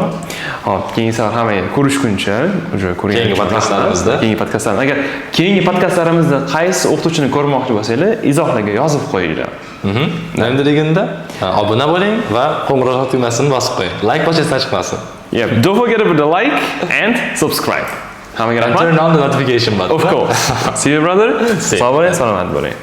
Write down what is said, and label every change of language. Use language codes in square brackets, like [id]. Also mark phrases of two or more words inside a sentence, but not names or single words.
[uz] Hop, keyingi safar hammaga ko'rishguncha, o'sha Keyingi podkastlarimizda. Agar keyingi podkastlarimizda qaysi o'qituvchini ko'rmoqchi bo'lsanglar, izohlarga yozib qo'yinglar. Endiligida obuna bo'ling va qo'ng'iroq tugmasini bosib qo'ying. Like bossangiz chiqmasin. [en] Yeah, don't forget about the like and subscribe. [uz] Hammaga rahmat. [en] Turn on the notification button. Of course. See you brother. See you. [uz] Sog' bo'ling, salomat bo'ling.